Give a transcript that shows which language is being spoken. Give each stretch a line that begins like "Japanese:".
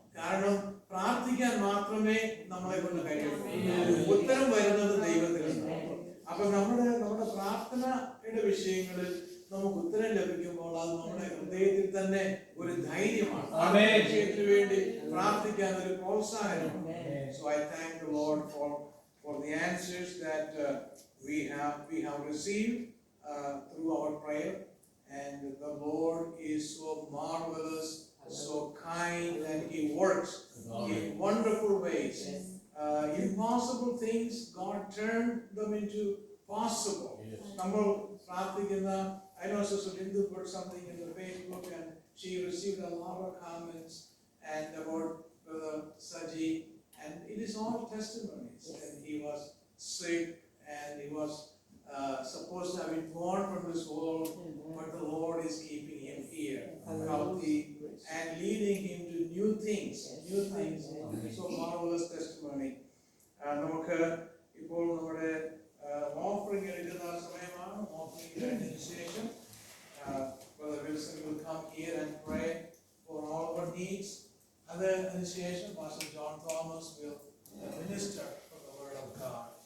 Malayalam: കാരണം പ്രാർത്ഥിക്കാൻ മാത്രമേ നമ്മളെ കൊണ്ട് കഴിയുള്ളൂ. ഉത്തരം വരുന്നത് ദൈവത്തിൽ നിന്നാണ്. അപ്പൊ നമ്മുടെ പ്രാർത്ഥനയുടെ വിഷയങ്ങളിൽ നമുക്ക് ഉത്തരം ലഭിക്കുമ്പോൾ അത് നമ്മുടെ ഹൃദയത്തിൽ തന്നെ ഒരു ധൈര്യമാണ്. വിഷയത്തിന് വേണ്ടി പ്രാർത്ഥിക്കാൻ ഒരു പ്രോത്സാഹനമാണ്.
English: So I thank the Lord for the answers that we have received through our prayer, and the Lord is so marvelous, so kind, and He works in wonderful ways. Impossible things, God turned them into possible.
Malayalam: നമ്മൾ പ്രാർത്ഥിക്കുന്ന,
English: I know Sister Lindu put something in the Facebook, and she received a lot of comments and about Brother Saji, and it is all testimonies. And he was sick, and he was supposed to have been born from this world, but the Lord is keeping him here, healthy, and leading him to new things. So marvelous testimony.
Malayalam: നമുക്ക് ഇപ്പോൾ നമ്മുടെ offering എടുക്കുന്ന സമയമാണ്. Offering കഴിഞ്ഞതിന് ശേഷം
English: Brother Wilson will come here and pray for all our needs.
Malayalam: അതിന് ശേഷം
English: Pastor John Thomas will minister for the word of God.